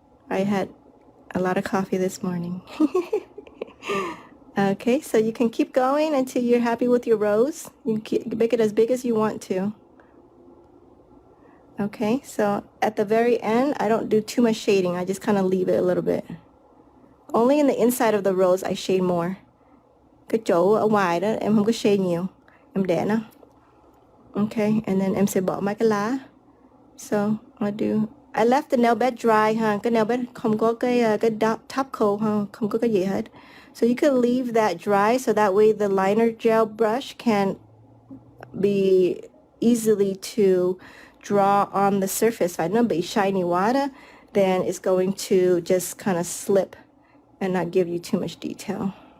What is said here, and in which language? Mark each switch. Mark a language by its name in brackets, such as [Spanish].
[English] I had a lot of coffee this morning. Okay, so you can keep going until you're happy with your rose. You can make it as big as you want to. Okay, so at the very end, I don't do too much shading. I just kind of leave it a little bit. Only in the inside of the rose, I shade more. [Vietnamese] Cái chỗ ở ngoài đó, em không có shade nhiều. Em để nó. [English] Okay, and then [Vietnamese] em sẽ bỏ mấy cái lá. [English] So, I left the nail bed dry ha. [Vietnamese] Cái nail bed không có cái top coat ha, không có cái gì hết. [English] So you could leave that dry so that way the liner gel brush can be easily to draw on the surface. If [Vietnamese] nó bị [English] shiny water, then it's going to just kind of slip and not give you too much detail.